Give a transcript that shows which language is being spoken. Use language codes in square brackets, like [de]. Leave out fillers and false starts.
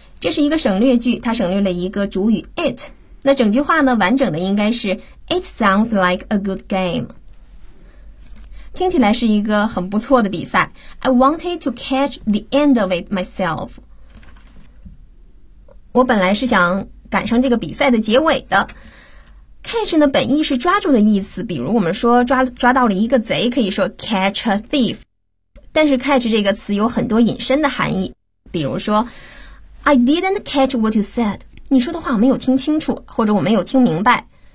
[zh] 这是一个省略句，它省略了一个主语 it。那整句话呢，完整的应该是 [en] It sounds like a good game. [zh] 听起来是一个很不错的比赛。 [en] I wanted to catch the end of it myself. [zh] 我本来是想赶上这个比赛的结尾的。 Catch 呢，本意是抓住的意思，比如我们说抓到了一个贼，可以说 [en] catch a thief。 [zh] 但是 catch 这个词有很多引申的含义，比如说 [en] I didn't catch what you said， [zh] 你说的话我没有听清楚，或者我没有听明白。